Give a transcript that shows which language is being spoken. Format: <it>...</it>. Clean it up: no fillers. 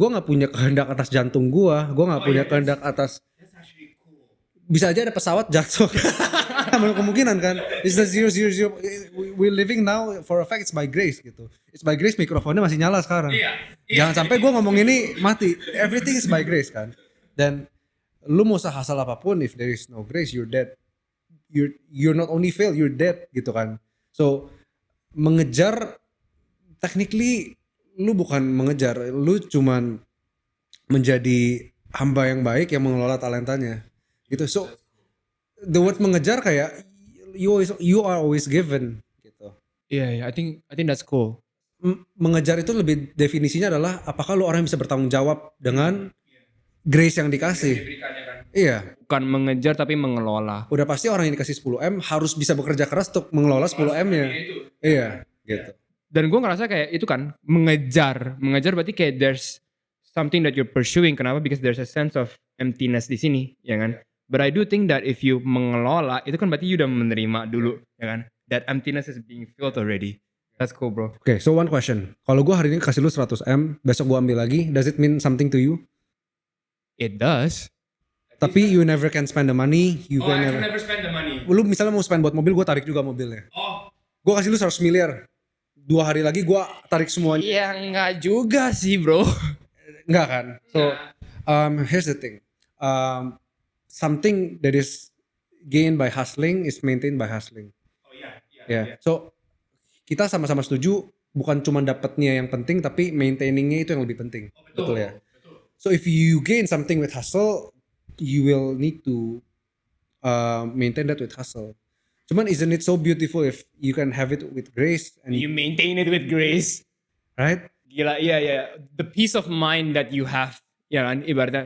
<id>Gue nggak punya kehendak atas jantung gue nggak punya kehendak atas. Bisa aja ada pesawat jatuh. Kemungkinan kan. It's the 000.</id> <en>We're living now for a fact it's by grace gitu. It's by grace</en> <id>mikrofonnya masih nyala sekarang. Jangan sampai gue ngomong ini mati.</id> <en>Everything is by grace kan.</en> <id>Dan lu mau sahasal apapun,</id> <en>if there is no grace you're dead. You're not only fail, you're dead gitu kan.</en> <id>So mengejar, technically lu bukan mengejar, lu cuman menjadi hamba yang baik yang mengelola talentanya. Gitu. So the word mengejar kayak</id> <en>you are always given</en> <id>gitu.</id> <en>Yeah, I think that's cool.</en> <id>Mengejar itu lebih definisinya adalah apakah lu orang yang bisa bertanggung jawab dengan grace yang dikasih. Iya. Bukan mengejar tapi mengelola. Udah pasti orang yang dikasih 10M harus bisa bekerja keras untuk mengelola 10M-nya. Iya, gitu. Dan gue ngerasa kayak itu kan mengejar berarti kayak</id> <en>there's something that you're pursuing.</en> <id>Kenapa?</id> <en>Because there's a sense of emptiness</en> <id>di sini, ya kan?</id> <en>But I do think that if you mengelola itu</en> <id>kan berarti you udah menerima dulu,</id> <en>ya kan? That emptiness is being filled already. That's cool, bro. Okay, so one question.</en> <id>Kalau gue hari ini kasih lu 100M, besok gue ambil lagi,</id> <en>does it mean something to you? It does. Tapi you never can spend the money. You can never spend the money.</en> <id>Lu misalnya mau spend buat mobil, gue tarik juga mobilnya. Gue kasih lu 100 miliar. 2 hari lagi gue tarik semuanya. Ya enggak juga sih bro. Enggak kan?</id> <en>So here's the thing. Something that is gained by hustling is maintained by hustling. Yeah.</en> <id>So kita sama-sama setuju bukan cuma dapatnya yang penting tapi maintaining-nya itu yang lebih penting. Betul ya?</id> <en>So if you gain something with hustle, you will need to maintain that with hustle. Cuman isn't it so beautiful if you can have it with grace and You maintain it with grace. right?</en> <id>Gila, iya.</id> <en>The peace of mind that you have, ya kan, ibaratnya.</en>